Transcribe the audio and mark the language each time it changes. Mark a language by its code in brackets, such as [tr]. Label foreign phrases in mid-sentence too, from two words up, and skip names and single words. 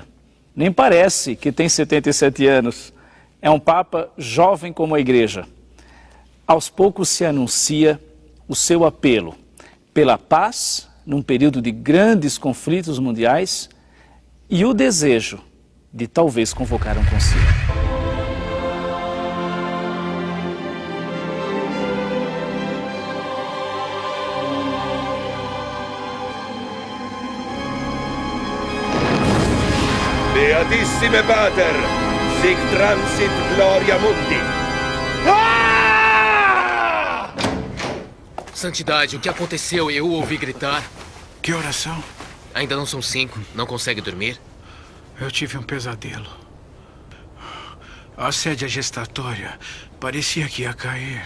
[pt] Nem parece que tem 77 anos, é um Papa jovem como a Igreja. Aos poucos se anuncia o seu apelo pela paz, num período de grandes conflitos mundiais, e o desejo de talvez convocar um concílio. [la] Beatissime Pater, sic transit gloria mundi. [pt] Santidade, o que aconteceu? Eu ouvi gritar. Que horas são? Ainda não são 5. Não consegue dormir? Eu tive um pesadelo. A sédia gestatória parecia que ia cair.